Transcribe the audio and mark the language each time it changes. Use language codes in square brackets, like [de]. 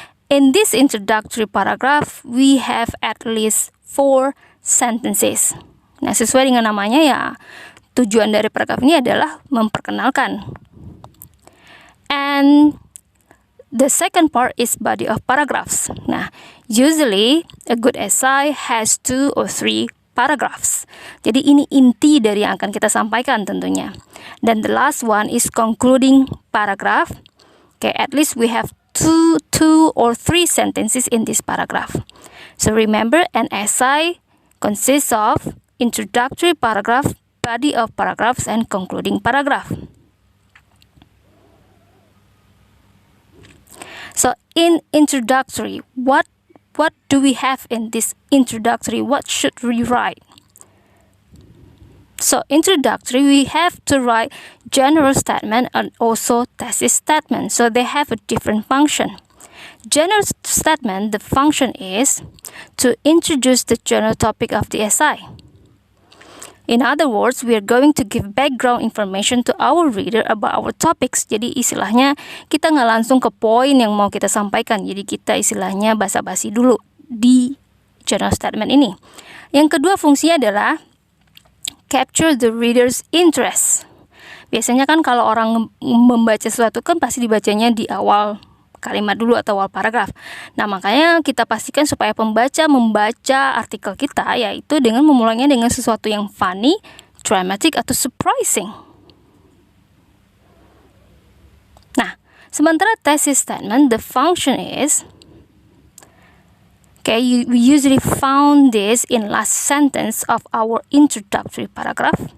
[en] In this introductory paragraph we have at least 4 sentences. [id] Nah, sesuai dengan namanya ya, tujuan dari paragraf ini adalah memperkenalkan. [en] And the second part is body of paragraphs. Nah, usually a good essay has 2 or 3 paragraphs. [id] Jadi ini inti dari yang akan kita sampaikan tentunya. [en] Dan the last one is concluding paragraph. At least we have two or 3 sentences in this paragraph. So remember, an essay consists of introductory paragraph, body of paragraphs, and concluding paragraph. So in introductory, what do we have in this introductory? What should we write? So introductory, we have to write general statement and also thesis statement. So they have a different function. General statement, the function is to introduce the general topic of the essay. In other words, we are going to give background information to our reader about our topics. [id] Jadi istilahnya kita nggak langsung ke poin yang mau kita sampaikan. Jadi kita istilahnya basa-basi dulu di general statement ini. Yang kedua fungsinya adalah [en] capture the reader's interest. [id] Biasanya kan kalau orang membaca sesuatu kan pasti dibacanya di awal kalimat dulu atau awal paragraf. Nah, makanya kita pastikan supaya pembaca membaca artikel kita yaitu dengan memulainya dengan sesuatu yang [en] funny, dramatic, [id] atau surprising. Nah, sementara [en] thesis statement, the function is we usually found this in last sentence of our introductory paragraph.